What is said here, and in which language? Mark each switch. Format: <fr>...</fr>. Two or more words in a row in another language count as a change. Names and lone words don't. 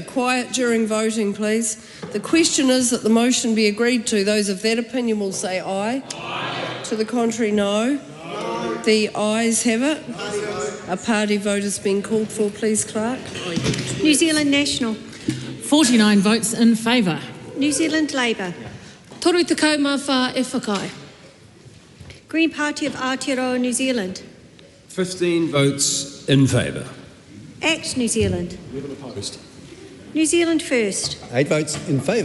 <en>Quiet during voting, please. The question is that the motion be agreed to. Those of that opinion will say aye. Aye. To the contrary, no. The ayes have it. A party vote has been called for, please, Clerk. New Zealand National. 49 votes in favour. New Zealand Labour.</en> <mi>Toru te kau mā whā e whakai.</mi> <en>Green Party of Aotearoa, New Zealand. 15 votes in favour. ACT New Zealand. Never opposed. New Zealand First. 8 votes in favour.</en>